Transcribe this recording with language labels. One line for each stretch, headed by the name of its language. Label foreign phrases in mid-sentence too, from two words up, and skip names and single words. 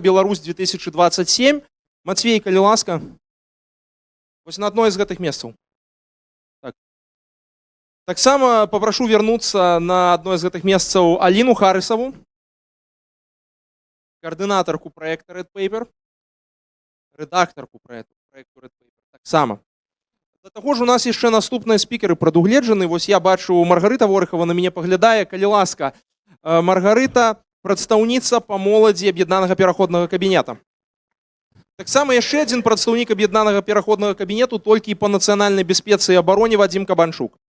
Belarusian: Беларусь 2027». Мацвей, калі ласка. Вось на адной з гэтых месцаў. Таксама папрашу вярнуцца на адной з гэтых месцаў Аліну Харысаву, каардынатарку праекта Red Paper, редактарку проекту Red Paper. Таксама. Да таго ж у нас яшчэ наступныя спікеры прадугледжаны. Вось я бачу, Маргарыта Ворыхава на мяне паглядае. Калі ласка, Маргарыта, прадстаўніца па моладзі аб'яднанага пераходнага кабінета. Таксама яшчэ адзін прадстаўнік аб'яднанага пераходнага кабінету, толькі па нацыянальнай бяспецы і абароне, Вадзім Кабанчук.